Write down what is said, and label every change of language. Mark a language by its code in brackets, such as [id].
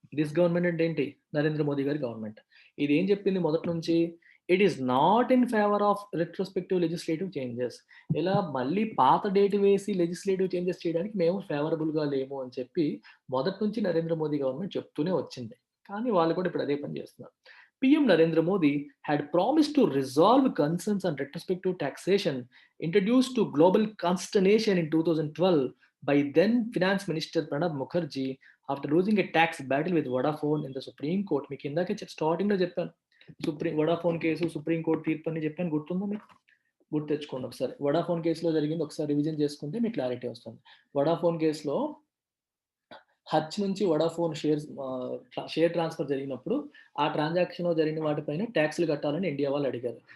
[en] this government [te] అంటే ఏంటి? నరేంద్ర మోదీ గారి గవర్నమెంట్. ఇది ఏం చెప్పింది మొదటి నుంచి? [en] It is not in favour of retrospective legislative changes. [te] ఇలా మళ్ళీ పాత డేట్ వేసి లెజిస్లేటివ్ చేంజెస్ చేయడానికి మేము ఫేవరబుల్‌గా లేము అని చెప్పి మొదటి నుంచి నరేంద్ర మోదీ గవర్నమెంట్ చెప్తూనే వచ్చింది. కానీ వాళ్ళు కూడా ఇప్పుడు అదే పని చేస్తున్నారు. [en] PM Narendra Modi had promised to resolve concerns on retrospective taxation introduced to global consternation in 2012 by then Finance Minister Pranab Mukherjee after losing a tax battle with Vodafone in the Supreme Court. [te] మీకు ఇందాకే స్టార్టింగ్‌లో చెప్పాను. Vodafone case supreme court తీర్పు అని చెప్పాను గుర్తుందా మీకు? గుర్తు తెచ్చుకోండి ఒకసారి. వోడాఫోన్ కేసులో జరిగింది ఒకసారి రివిజన్ చేసుకుంటే మీకు క్లారిటీ వస్తుంది. వోడాఫోన్ కేసులో హచ్ నుంచి వోడాఫోన్ షేర్ ట్రాన్స్‌ఫర్ జరిగినప్పుడు, ఆ ట్రాన్సాక్షన్‌లో జరిగిన వాటిపైన టాక్స్‌లు కట్టాలని ఇండియా వాళ్ళు అడిగారు.